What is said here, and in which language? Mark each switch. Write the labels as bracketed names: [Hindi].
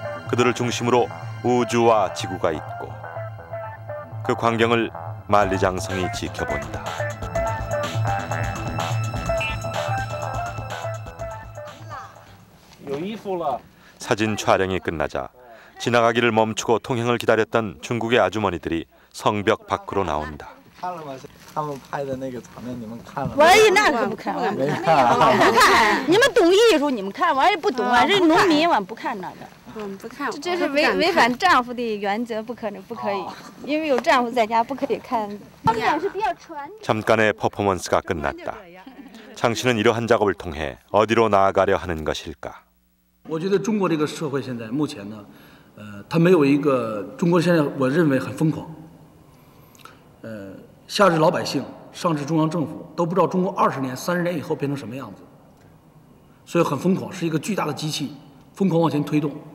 [Korean] 그들을 중심으로 우주와 지구가 있고 그 광경을 만리장성이 지켜본다. 사진 촬영이 끝나자 지나가기를 멈추고 통행을 기다렸던 중국의 아주머니들이 성벽 밖으로 나온다. [Chinese] 他们拍的那个场面，你们看了吗？我那可不看，我不看。你们懂艺术，你们看，我也不懂啊，这农民我不看那个。不看，这是违反丈夫的原则，不可以，因为有丈夫在家不可以看。他们俩是比较传。 [Korean] 잠깐의 퍼포먼스가 끝났다. 장씨는 이러한 작업을 통해 어디로 나아가려 하는 것일까? [Chinese] 我觉得中国这个社会现在目前呢，它没有一个中国现在我认为很疯狂，下至老百姓，上至中央政府都不知道中国20年、30年以后变成什么样子，所以很疯狂，是一个巨大的机器，疯狂往前推动。